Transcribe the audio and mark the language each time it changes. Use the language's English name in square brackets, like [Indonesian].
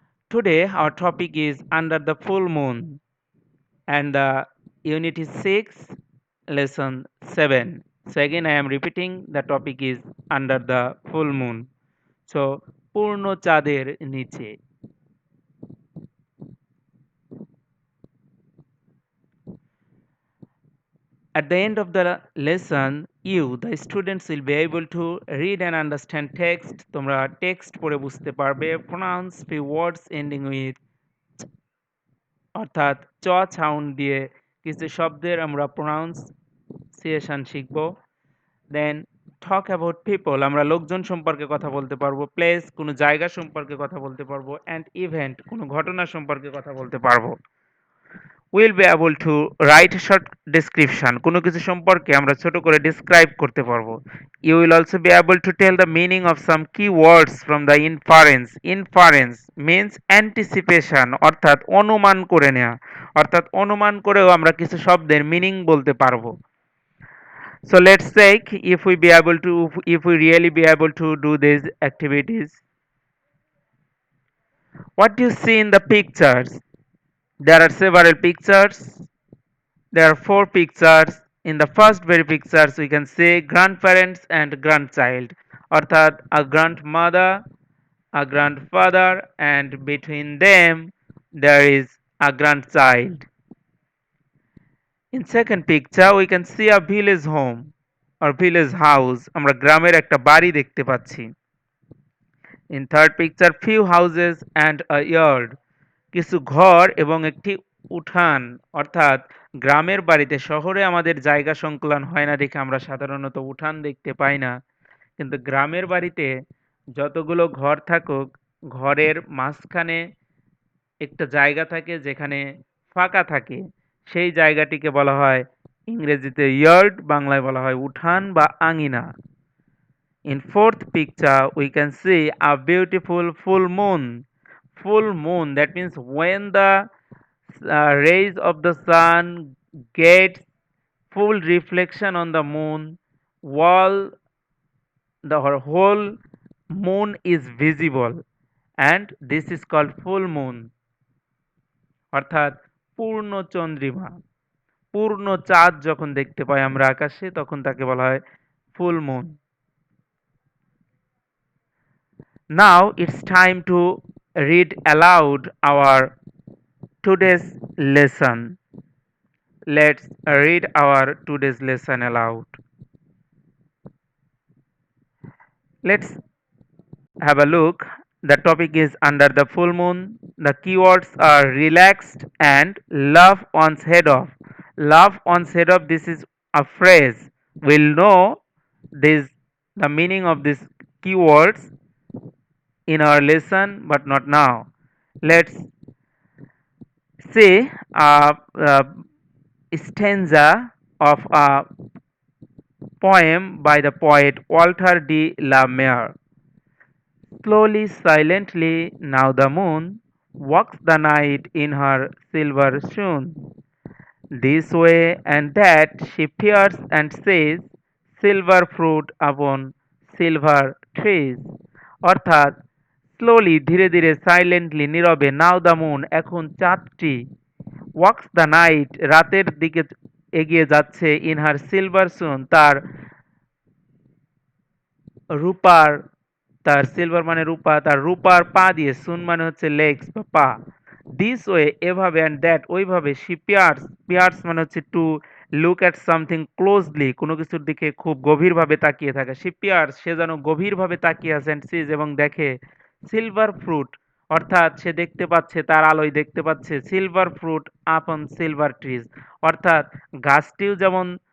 [English] Today our topic is under the full moon, and the unit is 6, lesson 7. So again I am repeating, the topic is under the full moon. [Bangla] So পূর্ণ চাঁদের নিচে. [English] At the end of the lesson, you, the students, will be able to read and understand text. [Bangla] তোমরা text পড়ে বুঝতে পারবে. [English] Pronounce few words ending with [Bangla] অর্থাৎ চ sound দিয়ে কিছু শব্দের আমরা pronunciation শিখব। [English] Then talk about people, [Bangla] আমরা লোকজন সম্পর্কে কথা বলতে পারবো। Place, কোনো জায়গা সম্পর্কে কথা বলতে পারবো। [English] And event, [Bangla] কোনো ঘটনা সম্পর্কে কথা বলতে পারবো। [English] We'll be able to write a short description, [Bangla] কোনো কিছু সম্পর্কে আমরা ছোট করে describe করতে পারবো। [English] You will also be able to tell the meaning of some key words from the inference. Inference means anticipation, [Bangla] অর্থাৎ অনুমান করে নেওয়া, অর্থাৎ অনুমান করেও আমরা কিছু শব্দের meaning বলতে পারবো। [English] So let's take, if we really be able to do these activities. What do you see in the pictures? There are several pictures. There are four pictures. In the first very pictures, we can see grandparents and grandchild, অর্থাৎ a grandmother, a grandfather, and between them there is a grandchild. In second picture, we can see a village home or village house. [Bangla] আমরা গ্রামের একটা বাড়ি দেখতে পাচ্ছি। [English] In third picture, few houses and a yard. [Bangla] কিছু ঘর এবং একটি উঠান, অর্থাৎ গ্রামের বাড়িতে, শহরে আমাদের জায়গা সংকুলান হয় না দেখে আমরা সাধারণত উঠান দেখতে পাই না, কিন্তু গ্রামের বাড়িতে যতগুলো ঘর থাকুক, ঘরের মাঝখানে একটা জায়গা থাকে যেখানে ফাঁকা থাকে, সেই জায়গাটিকে বলা হয় ইংরেজিতে ইয়ার্ড, বাংলায় বলা হয় উঠান বা আঙিনা। [English] In fourth picture, we can see a beautiful full moon. Full moon, that means when the rays of the sun get full reflection on the moon, while the whole moon is visible, and this is called full moon, [Bangla] অর্থাৎ পূর্ণ চন্দ্রিমা। পূর্ণ চাঁদ যখন দেখতে পাই আমরা আকাশে, তখন তাকে বলা হয় full moon. [English] Now it's time to read aloud our today's lesson. Let's read our today's lesson aloud. Let's have a look. The topic is under the full moon. The keywords are relaxed and love one's head off. Love one's head off. This is a phrase. We'll know this the meaning of these keywords in our lesson, but not now. Let's see a stanza of a poem by the poet Walter de la Mare. Slowly, silently, now the moon walks the night in her silver shoon. This way and that she peers and says, silver fruit upon silver trees. [Bangla] অর্থাৎ slowly ধীরে ধীরে silently নীরবে [English] now the moon [Bangla] এখন চাঁদটি [English] walks the night [Bangla] রাতের দিকে এগিয়ে যাচ্ছে [English] in her silver shoon [Bangla] তার রূপার তার সিলভার মানে রূপা তার রূপার পা দিয়ে সুন মানে হচ্ছে লেগস বা পা [English] this way [Bangla] এভাবে [English] and that [Bangla] ওইভাবে [English] she peers [Bangla] পিয়ার্স মানে হচ্ছে [English] to look at something closely [Bangla] কোনো কিছুর দিকে খুব গভীরভাবে তাকিয়ে থাকে শি পিয়ার্স সে যেন গভীরভাবে তাকিয়ে আছে [English] and sees [Bangla] এবং দেখে [English] silver fruit [Bangla] অর্থাৎ সে দেখতে পাচ্ছে তার আলোয় দেখতে পাচ্ছে সিলভার ফ্রুট [English] আপন silver trees [Bangla] অর্থাৎ গাছটিও যেমন